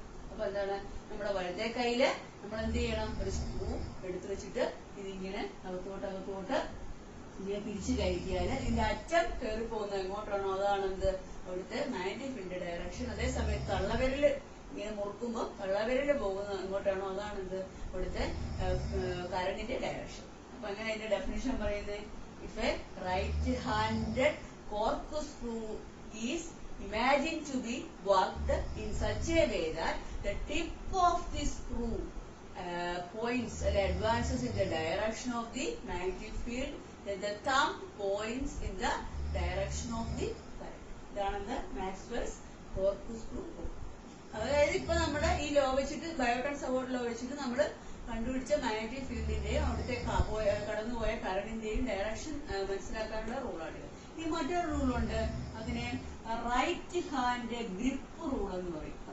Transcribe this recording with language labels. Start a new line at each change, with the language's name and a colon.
Malayalam: അപ്പൊ എന്താണ്, നമ്മുടെ വലത്തെ കയ്യില് നമ്മൾ എന്ത് ചെയ്യണം, ഒരു സ്ക്രൂ എടുത്തു വെച്ചിട്ട് ഇതിങ്ങനെ അകത്തോട്ട് ഇങ്ങനെ പിരിച്ചു കയറ്റിയാല് ഇതിന്റെ അറ്റം കയറി പോകുന്നത് എങ്ങോട്ടാണോ അതാണ് എന്ത്, അവിടുത്തെ മാഗ്നറ്റിക് ഫീൽഡിന്റെ ഡയറക്ഷൻ. അതേസമയത്ത് തള്ളവിരല് ഇങ്ങനെ മുറുക്കുമ്പോ തള്ളവിരല് പോകുന്നത് എങ്ങോട്ടാണോ അതാണ് എന്ത്, അവിടുത്തെ കറണ്ടിന്റെ ഡയറക്ഷൻ. അപ്പൊ അങ്ങനെ അതിന്റെ ഡെഫിനിഷൻ പറയുന്നത്,
English: If a right handed cork screw is imagined to be worked in such a way that the tip of the screw points or advances in the direction of the magnetic field, then the thumb points in the direction of the current.
Malayalam: ഇതാണ് Maxwell's fork screw rule. അതായത് ഇപ്പൊ നമ്മുടെ ഈ law വെച്ചിട്ട്, ബയോട്ടൺ support law വെച്ചിട്ട് നമ്മൾ കണ്ടുപിടിച്ച magnetic ഫീൽഡിന്റെയും അവിടുത്തെ കടന്നുപോയ കറണ്ടിന്റെയും ഡയറക്ഷൻ മനസ്സിലാക്കാനുള്ള റൂളാണിത്. ഇനി മറ്റൊരു റൂളുണ്ട്, അതിനെ റൈറ്റ് ഹാൻഡ് ഗ്രിപ്പ് റൂൾ എന്ന് പറയും.